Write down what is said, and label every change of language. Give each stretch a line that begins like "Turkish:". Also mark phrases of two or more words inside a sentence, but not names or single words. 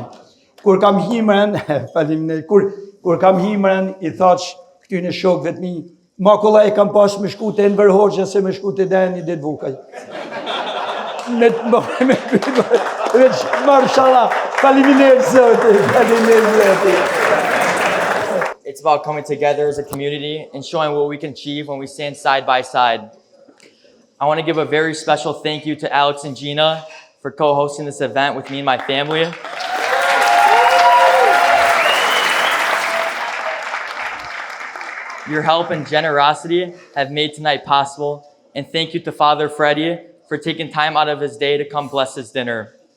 Albanian: Kur kam himrën, kur kam himrën, i thash këtyne shokëve të mi, ma kolla e kam pas me shku të Enver Hoxha se me shku të Linda Dedvukaj. Marshallah, faleminderit Zotit, faleminderit Zotit.
English: It's about coming together as a community and showing what we can achieve when we stand side by side. I want to give a very special thank you to Aleks and Gina for co-hosting this event with me and my family. Your help and generosity have made tonight possible, and thank you to Father Freddie for taking time out of his day to come bless this dinner.